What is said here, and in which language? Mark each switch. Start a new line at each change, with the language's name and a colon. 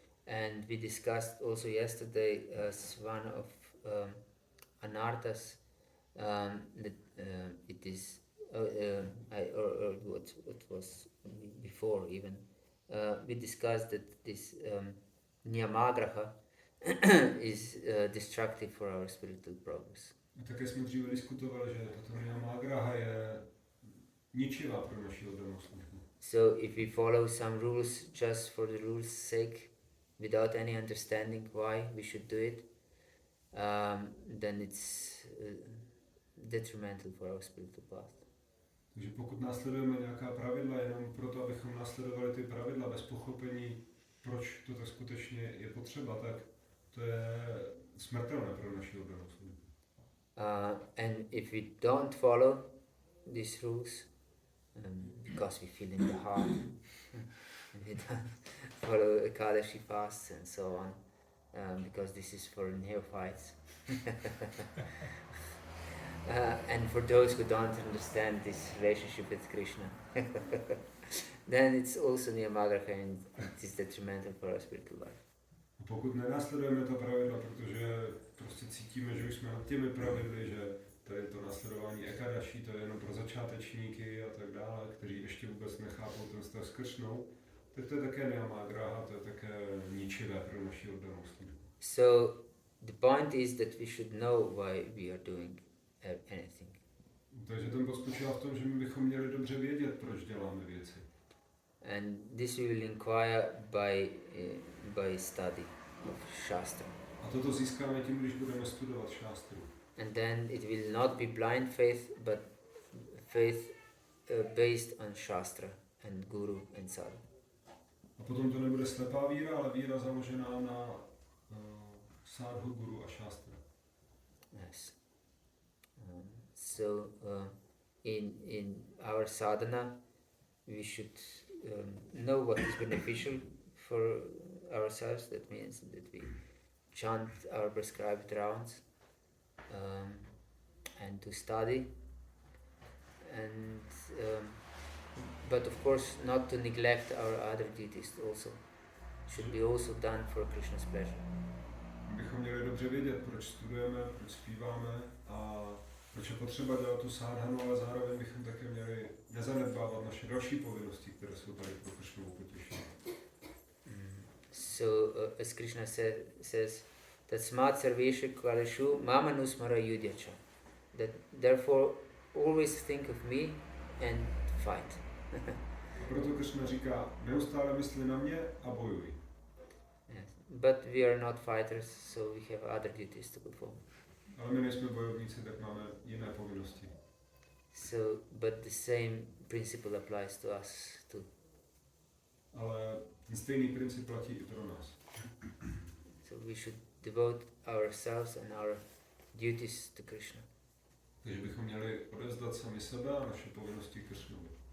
English: And we discussed also yesterday as one of anarthas that it is or what was before even we discussed that this niyamagraha is destructive for our spiritual progress.
Czech: A také jsme dříve diskutovali, že tato niyamagraha je ničivá pro naši oddanou službu.
English: So if we follow some rules just for the rules' sake, without any understanding why we should do it, then it's detrimental for our spiritual path.
Czech: Takže pokud následujeme nějaká pravidla jenom proto, abychom následovali ty pravidla bez pochopení, proč to tak skutečně je potřeba, tak to je smrtelné pro naši oddanou službu.
English: And if we don't follow these rules, because we feel in the heart, and we don't follow Ekadashi fasts and so on, because this is for neophytes. And for those who don't understand this relationship with Krishna, then it's also niyamagraha and it is detrimental for our spiritual life.
Czech: A pokud nenásledujeme ta pravidla, protože prostě cítíme, že už jsme nad těmi pravidly, že tady to následování Ekadashi, to je jenom pro začátečníky a tak dále, kteří ještě vůbec nechápou ten vztah s Kršnou, tak to je také niyamagraha, to je také ničivé pro naši oddanou službu.
English: So the point is that we should know why we are doing anything.
Czech: Takže ten bod spočívá v tom, že my bychom měli dobře vědět, proč děláme věci.
English: And this we will inquire by study of Shastra.
Czech: A toto získáme tím, když budeme studovat šástru.
English: And then it will not be blind faith, but faith based on Shastra and Guru and Sadhu.
Czech: A potom to nebude slepá víra, ale víra založená na sadhu, guru a šástra.
English: Yes. So in our sadhana, we should know what is beneficial for ourselves. That means that we chant our prescribed rounds and to study, and but of course not to neglect our other duties also. Should be also done for Krishna's pleasure.
Czech: Bychom měli dobře vědět, proč studujeme, proč zpíváme a proč je potřeba dělat tu sádhanu, ale zároveň bychom také měli nezanedbávat naše další povinnosti, které jsou tady pro Kršnovu potěšení.
English: So as Krishna says,
Sanskrit: Tatsmat sarvesha kalashu mama nusmara yudhyacha.
English: That therefore always think of me and fight.
Czech: A proto Kršna říká, neustále mysli na mě a bojuj.
English: Yes. But we are not fighters, so we have other duties to perform.
Czech: Ale my nejsme bojovníci, tak máme jiné povinnosti.
English: So, but the same principle applies to us too.
Czech: Ale ten stejný princip platí i pro nás.
English: So we should devote ourselves and our duties to Krishna.
Czech: Takže bychom měli odevzdat sami sebe a naše povinnosti Kršnovi.